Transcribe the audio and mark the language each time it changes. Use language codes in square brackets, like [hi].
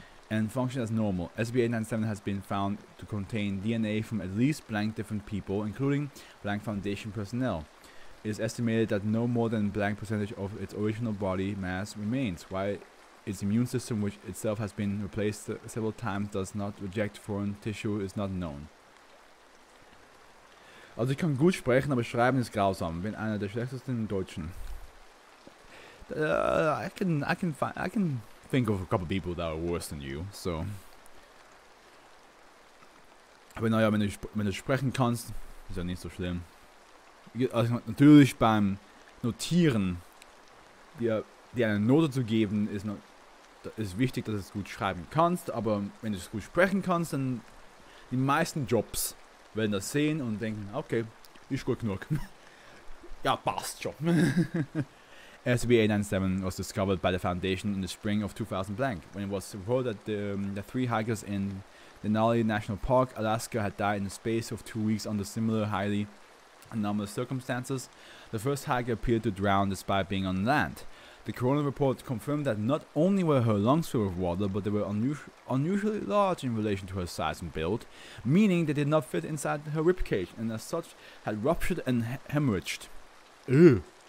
[en] And function as normal. SB897 has been found to contain DNA from at least blank different people, including blank Foundation personnel. It is estimated that no more than blank percentage of its original body mass remains, while its immune system, which itself has been replaced several times, does not reject foreign tissue, is not known. [de] Also ich kann gut sprechen, aber schreiben ist grausam. Bin einer der schlechtesten im Deutschen. [en] I can think of a couple people that are worse than you, so. [de] Aber naja, wenn du sprechen kannst, ist ja nicht so schlimm. Also natürlich beim Notieren, dir eine Note zu geben, ist wichtig, dass du es gut schreiben kannst, aber wenn du es gut sprechen kannst, dann die meisten Jobs werden das sehen und denken, okay, ist gut genug. Ja, passt schon. [en] SB897 was discovered by the Foundation in the spring of 2000 blank, when it was reported that the 3 hikers in Denali National Park, Alaska, had died in the space of 2 weeks under similar highly anomalous circumstances. The first hiker appeared to drown despite being on land. The coroner report confirmed that not only were her lungs filled with water, but they were unusually large in relation to her size and build, meaning they did not fit inside her ribcage, and as such had ruptured and hemorrhaged. Ew.